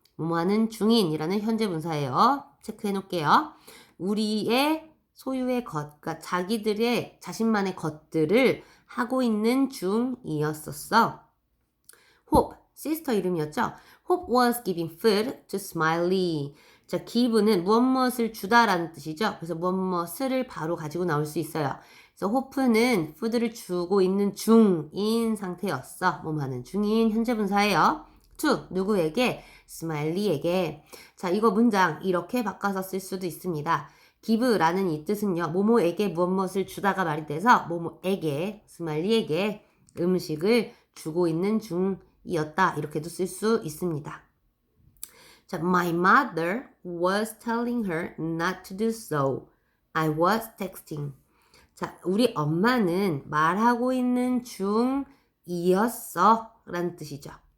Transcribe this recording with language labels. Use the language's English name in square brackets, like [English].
[Korean] 뭐하는 중인이라는 현재 분사예요. 체크해 놓을게요. 우리의 소유의 것, 그러니까 자기들의 자신만의 것들을 하고 있는 중이었었어. Hope, 시스터 이름이었죠. [English] Hope was giving food to Smiley. [Korean] 자, give는 무엇을 주다라는 뜻이죠. 그래서 무엇을 바로 가지고 나올 수 있어요. 그래서 호프는 푸드를 주고 있는 중인 상태였어. 뭐하는 중인 현재 분사예요. to 누구에게? 스마일리에게. 자, 이거 문장 이렇게 바꿔서 쓸 수도 있습니다. give라는 이 뜻은요. 뭐뭐에게 무엇을 주다가 말이 돼서 뭐뭐에게 스마일리에게 음식을 주고 있는 중이었다. 이렇게도 쓸 수 있습니다. [English] 자, my mother was telling her not to do so. I was texting. [Korean] 자, 우리 엄마는 말하고 있는 중이었어 라는 뜻이죠.